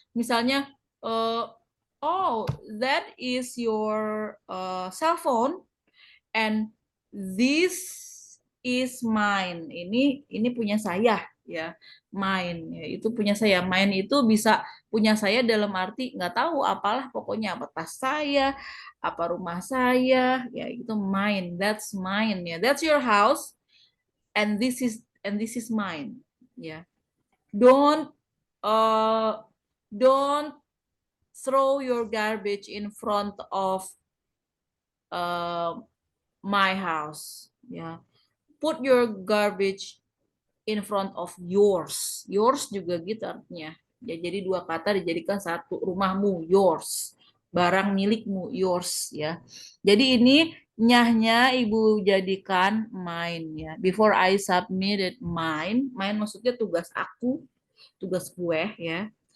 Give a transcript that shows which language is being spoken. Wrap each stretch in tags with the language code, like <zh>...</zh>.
<en>Misalnya, oh, that is your cell phone and this is mine.</en> <id>Ini punya saya ya. Mine ya, itu punya saya. Mine itu bisa punya saya dalam arti nggak tahu apalah pokoknya apa tas saya, apa rumah saya, ya itu mine.</id> <en>That's mine ya. That's your house and this is mine ya. Don't uh, don't throw your garbage in front of uh, my house ya. Put your garbage in front of yours.</en> <id>Yours juga gitu artinya. Ya, jadi dua kata dijadikan satu. Rumahmu, yours. Barang milikmu, yours ya. Jadi ini nyahnya ibu jadikan mine ya.</id> <en>Before I submitted mine,</en> <id>mine maksudnya tugas aku, tugas gue ya.</id>